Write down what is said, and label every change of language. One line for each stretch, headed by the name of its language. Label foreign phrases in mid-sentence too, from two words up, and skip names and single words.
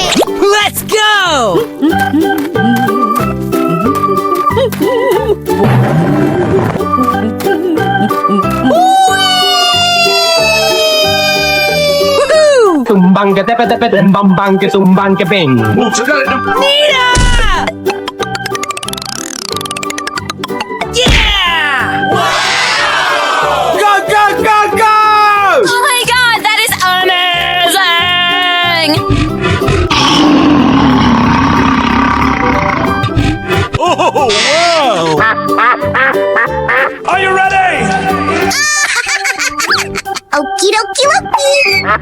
English: Let's go! Tumbang ka tepe tepe bambang ka tumbang ka bing. Nina! Yeah! Go, go, go, go! Oh my god, that is amazing! Oh, wow! Are you ready? Okie dokie dokie.